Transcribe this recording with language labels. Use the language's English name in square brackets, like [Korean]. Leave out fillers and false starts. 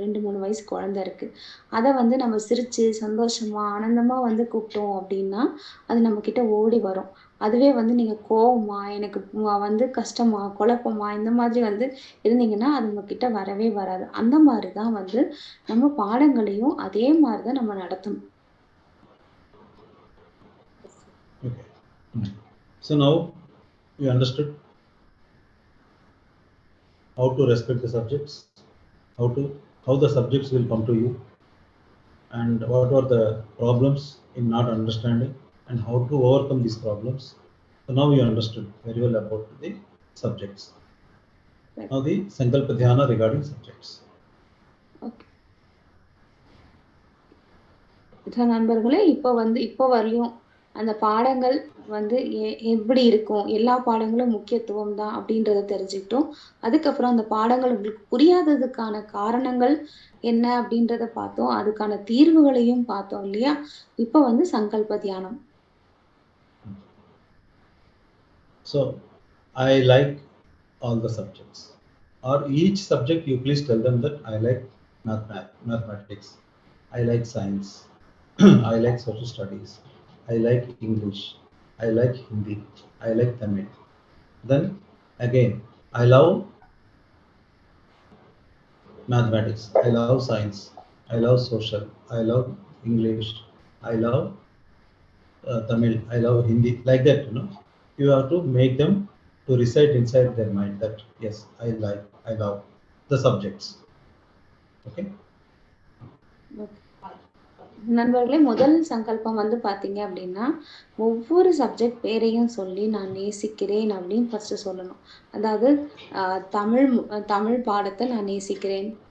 [Tamil] 2, 3 வயசு குழந்தை இருக்கு. அத வந்து நம்ம சிரிச்சு, சந்தோஷமா, ஆனந்தமா வந்து கூப்பிட்டோம் அப்டின்னா, அது நம்மகிட்ட ஓடி வரும். அதுவே வந்து நீங்க கோவமா, எனக்கு வந்து கஷ்டமா, குழப்பமா இந்த மாதிரி வந்து இருந்தீங்கன்னா, அது உங்ககிட்ட வரவே வராது. அந்த மாரி தான் வந்து நம்ம பாடங்களையும் அதே மாரி தான் நம்ம நடத்தணும். [English] Okay. So now you understood how to respect the subjects, how the subjects will come to you, and what are the problems in not understanding, and how to overcome these problems. So now you understood very well about the subjects. Right. Now the Sankalpa Dhyana regarding subjects. Okay. [Tamil] நண்பர்களே, இப்போ வரலையும் அந்த பாடங்கள் வந்து எப்படி இருக்கும்? எல்லா பாடங்களும் முக்கியத்துவம் தான் அப்படின்றத தெரிஞ்சுக்கிட்டோம். அதுக்கப்புறம் அந்த பாடங்கள் உங்களுக்கு புரியாததுக்கான காரணங்கள் என்ன அப்படின்றத பார்த்தோம். அதுக்கான தீர்வுகளையும் பார்த்தோம் இல்லையா? இப்போ வந்து சங்கல்ப தியானம். [English] So I like all the subjects, or each subject you please tell them that I like mathematics, I like science, I like social studies, I like English, I like Hindi, I like Tamil. Then again, I love mathematics, I love science, I love social, I love English, I love Tamil, I love Hindi, like that, you know. You have to make them to recite inside their mind that yes, I love the subjects. Okay. [Tamil] நண்பர்களே, முதல் சங்கல்பம் வந்து பார்த்தீங்க அப்படின்னா, ஒவ்வொரு subject பேரையும் சொல்லி நான் நேசிக்கிறேன் அப்படின்னு ஃபர்ஸ்ட்டு சொல்லணும். அதாவது அ தமிழ் பாடத்த நான் நேசிக்கிறேன்.